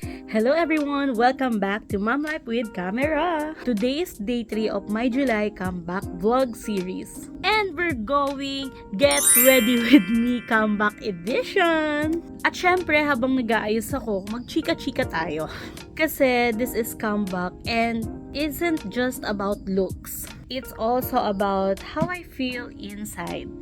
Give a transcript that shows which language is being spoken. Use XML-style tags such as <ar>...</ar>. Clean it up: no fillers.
<en>Hello everyone! Welcome back to Mom Life with Camera! Today is day 3 of my July comeback vlog series. And we're going Get Ready With Me Comeback Edition!</en> <tl>At syempre, habang nag-aayos ako, magchika-chika tayo.</tl> <en>Kasi this is comeback and isn't just about looks. It's also about how I feel inside.</en>